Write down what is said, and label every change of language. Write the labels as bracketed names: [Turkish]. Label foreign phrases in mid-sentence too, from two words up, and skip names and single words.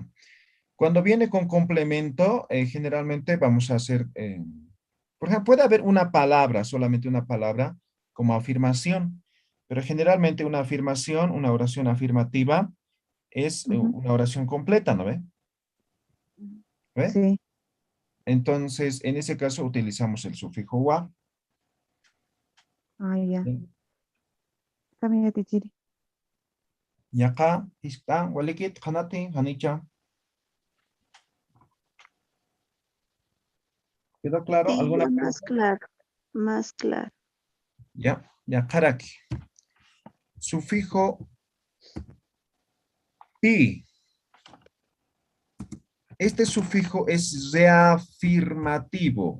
[Spanish] Cuando viene con complemento, generalmente vamos a hacer, por ejemplo, puede haber una palabra, solamente una palabra, como afirmación, pero generalmente una afirmación, una oración afirmativa, es Ujú. una oración completa, ¿no ve? ¿Ve? Sí, Entonces, en ese caso utilizamos el sufijo wa. ah, ya. ¿Sí? También tichiri. Y acá está, [Aymara] walikit, hanati, hanicha. [Spanish] ¿Quedó claro? Sí, ¿Alguna ya más pregunta? claro, más claro. Ya, ya, karaki. Sufijo pi. Este sufijo es reafirmativo.